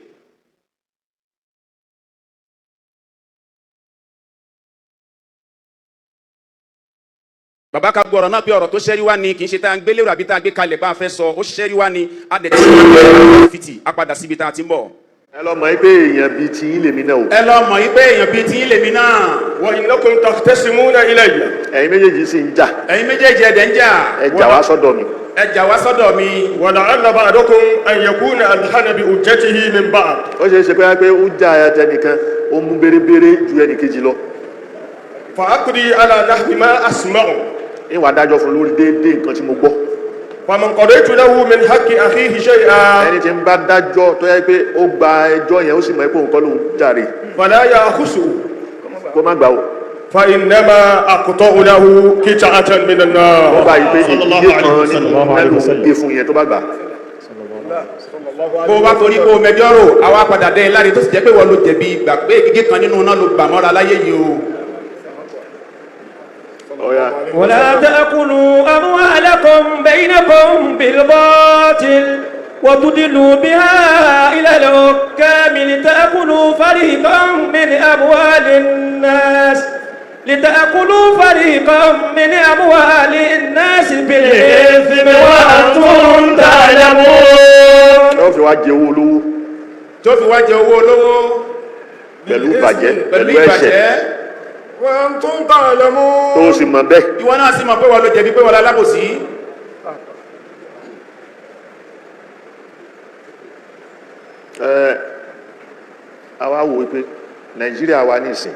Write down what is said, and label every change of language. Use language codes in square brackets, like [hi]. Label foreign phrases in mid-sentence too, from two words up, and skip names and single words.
[yo] bàbá ka gbọ́ ọ̀rọ̀ náà pé ọ̀rọ̀ tó ṣẹ́rí wá ni kì í ṣe tá à ń gbé lérò àbí tá à ń gbé kalẹ̀ bá a fẹ́ sọ ó ṣẹ́rí wá ni a dẹ̀ ti ṣe fìtì a padà síbi tá a ti ń bọ̀. ẹ lọ mọ̀ pé èèyàn bíi ti yín lèmi náà o. ẹ lọ mọ̀ pé èèyàn bíi ti yín lèmi náà. [ar] وإنكم تختصمون إلي. [yo] ẹ̀yin méjèèjì sì ń jà. ẹ̀yin méjèèjì ẹ̀dẹ̀ ń jà. ẹ jà wá sọ́dọ̀ mi. ẹ jà wá sọ́dọ̀ mi. [ar] ولعل بعضكم أن يكون ألحن بحجته من بعض. [yo] ó ṣe é ṣe pé ó jà ẹnìkan ó mú bérebére ju ẹnìkejì lọ. [ar] فأقضي على نحو ما أسمع. [yo] ìwà adájọ́ fún lórí déédéé nǹkan tí mo gbọ́. [ar] فمن قضيت له من حق أخيه شيئا. [yo] ẹni tí ń bá dájọ́ tó yẹ pé ó gba ẹjọ́ yẹn ó sì mọ̀ pé òun kọ́ ló ń jàre. [ar] فلا يأخذه. [yo] kó má gbà o. [ar] فإنما أقطع له قطعة من النار. [yo] wọ́n bá yí pé ìdílé kan nínú mẹ́lò gbé fún yẹn tó bá gbà. bó bá torí kó mẹjọ rò àwa padà dé láre tó sì jẹ́ pé wọ́n ló jẹ̀bi gbà pé gígé kan nínú náà ló gbà mọ́ra láyé yìí o. [ar] ولا تأكلوا أموالكم بينكم بالباطل وتدلوا بها إلى الحكام لتأكلوا فريقا من أموال الناس بالإثم وأنتم تعلمون. [yo] ó fi wá jẹ owó olówó. tó fi wá jẹ owó olówó. pẹ̀lú ìbàjẹ́ pẹ̀lú ẹ̀ṣẹ̀. [ar] وأنتم تعلمون. [yo] tó sì mọ̀ bẹ́ẹ̀. ìwọ náà sì mọ̀ pé wọ́n ló jẹ̀bi pé wọ́n lálábòsí. àwa wò wípé nàìjíríà wa nísìn.